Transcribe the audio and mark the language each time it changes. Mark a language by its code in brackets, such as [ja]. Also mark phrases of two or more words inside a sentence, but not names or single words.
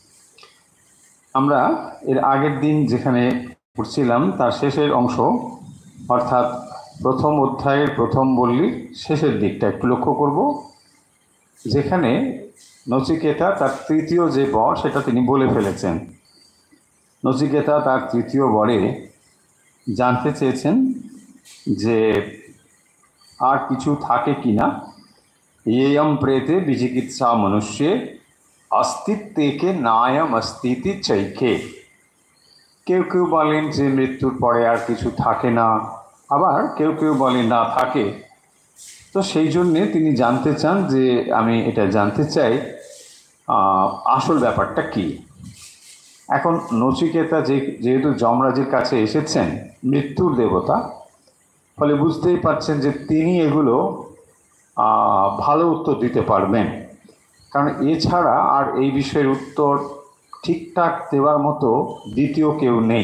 [bn] আমরা এর আগের দিন যেখানে পড়ছিলাম তার শেষের অংশ, অর্থাৎ প্রথম অধ্যায়ের প্রথম বল্লী শেষের দিকটা একটু লক্ষ্য করব, যেখানে নচিকেতা তার তৃতীয় যে বর সেটা তিনি বলে ফেলেছেন। নচিকেতা তার তৃতীয় বরে জানতে চেয়েছেন যে আর কিছু থাকে কি না। [sa] येयम प्रेते विचिकित्सा मनुष्ये अस्तित्वेके नायम अस्तिति चैके। [bn] কেউ কেউ বলেন যে মৃত্যুর পরে আর কিছু থাকে না, আবার কেউ কেউ বলেন না থাকে। তো সেই জন্যে তিনি জানতে চান যে আমি এটা জানতে চাই আসল ব্যাপারটা কি। এখন নচিকেতা যেহেতু যমরাজের কাছে এসেছেন, মৃত্যুর দেবতা, ফলে বুঝতেই পারছেন যে তিনি এগুলো ভালো উত্তর দিতে পারবেন, কারণ এছাড়া আর এই বিষয়ের উত্তর ঠিকঠাক দেওয়ার মতো দ্বিতীয় কেউ নেই।